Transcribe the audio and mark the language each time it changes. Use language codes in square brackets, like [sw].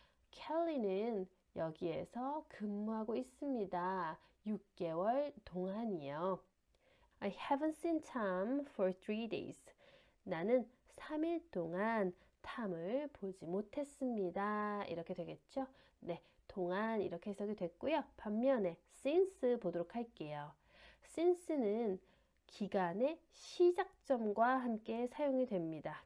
[ko] 켈리는 여기에서 근무하고 있습니다. 6개월 동안이요. [en] I haven't seen Tom for 3 days. [ko] 나는 3일 동안 탐을 보지 못했습니다. 이렇게 되겠죠? 네, 동안 이렇게 해석이 됐고요. 반면에 since 보도록 할게요. since는 기간의 시작점과 함께 사용이 됩니다.